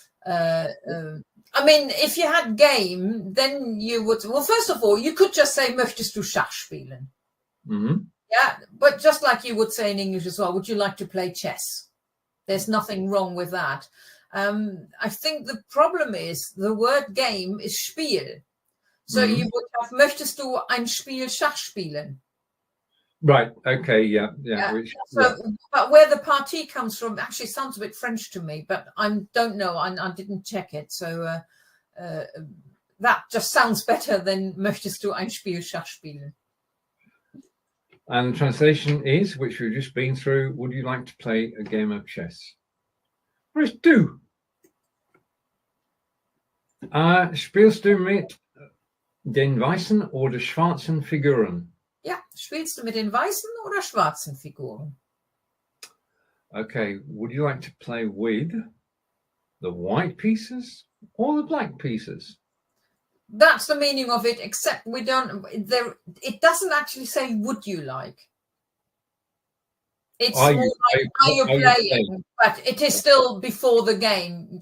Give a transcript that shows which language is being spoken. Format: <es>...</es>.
<en>I mean, if you had game, then you would, well, first of all, you could just say,</en> <de>Möchtest du Schach spielen?</de> <en>Mm-hmm. Yeah, but just like you would say in English as well, would you like to play chess? There's nothing wrong with that. I think the problem is the word game is Spiel. So you would have,</en> <de>Möchtest du ein Spiel Schach spielen?</de> <en>Right. Okay. Yeah. But where the partie comes from actually sounds a bit French to me, but I don't know. I didn't check it. So that just sounds better than</en> <de>Möchtest du ein Spiel Schach spielen?</de> <en>And the translation is, which we've just been through, would you like to play a game of chess? Where's du?</en> <de>Spielst du mit den weißen oder schwarzen Figuren? Ja, spielst du mit den weißen oder schwarzen Figuren?</de> <en>Okay, would you like to play with the white pieces or the black pieces? That's the meaning of it, except we don't, it doesn't actually say, would you like? It's more like, are you playing? But it is still before the game.</en>